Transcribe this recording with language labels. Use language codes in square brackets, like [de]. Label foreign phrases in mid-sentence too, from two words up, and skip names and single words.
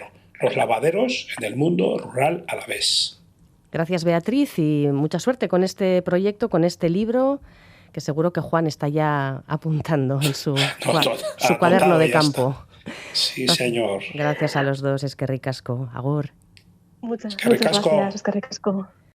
[es] Los lavaderos en el mundo rural alavés. Gracias, Beatriz, y mucha suerte con este proyecto, con este libro, que seguro que Juan está ya apuntando en su cuaderno de campo. Sí, señor. Gracias a los dos, [eu] eskerrik asko. Agur. [es] Muchas gracias, [eu] eskerrik asko.